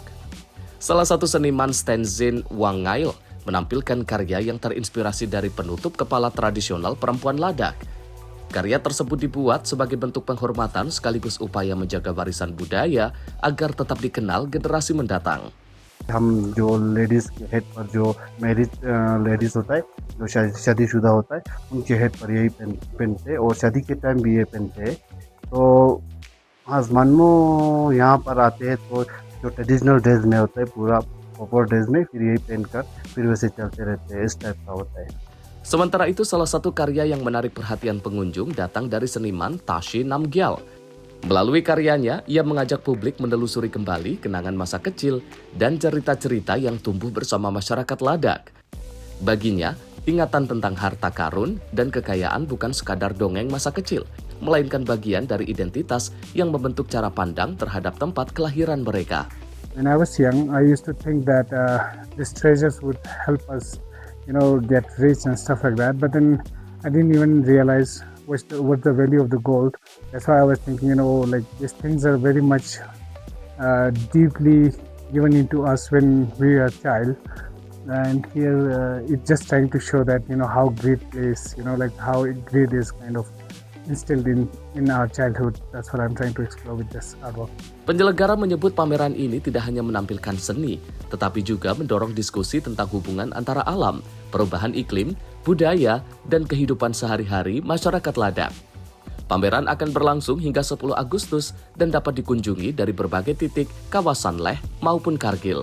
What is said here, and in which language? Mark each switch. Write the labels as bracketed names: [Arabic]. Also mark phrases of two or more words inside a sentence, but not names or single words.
[Indonesian] Salah satu seniman Tenzin Wangail menampilkan karya yang terinspirasi dari penutup kepala tradisional perempuan Ladakh. Karya tersebut dibuat sebagai bentuk penghormatan sekaligus upaya menjaga warisan budaya agar tetap dikenal generasi mendatang. [Hindi] हम जो लेडीज के हेड पर जो [English] marriage ladies [Hindi] होता है, जो शादीशुदा होता है, उनके हेड पर यही पहनते हैं और शादी के टाइम भी ये पहनते हैं। तो आसमान में यहाँ पर आते हैं तो जो [English] traditional dress [Hindi] में होता है, पूरा [English] proper dress [Hindi] में, फिर यही पहनकर फिर वैसे चलते रहते हैं, इस टाइप का होता है। [Indonesian] Sementara itu, salah satu karya yang menarik perhatian pengunjung datang dari seniman Tashi Namgyal. Melalui karyanya, ia mengajak publik menelusuri kembali kenangan masa kecil dan cerita-cerita yang tumbuh bersama masyarakat Ladakh. Baginya, ingatan tentang harta karun dan kekayaan bukan sekadar dongeng masa kecil, melainkan bagian dari identitas yang membentuk cara pandang terhadap tempat kelahiran mereka. [English] When I was young, I used to think that these treasures would help us, get rich and stuff like that. But then I didn't even realize what's the value of the gold. That's why I was thinking, these things are very much deeply given into us when we are a child. And here it's just trying to show that, how greed is, how greed is kind of instilled in our childhood. That's what I'm trying to explore with this artwork. [Indonesian] Penyelenggara menyebut pameran ini tidak hanya menampilkan seni, tetapi juga mendorong diskusi tentang hubungan antara alam, perubahan iklim, budaya, dan kehidupan sehari-hari masyarakat Ladakh. Pameran akan berlangsung hingga 10 Agustus dan dapat dikunjungi dari berbagai titik kawasan Leh maupun Kargil.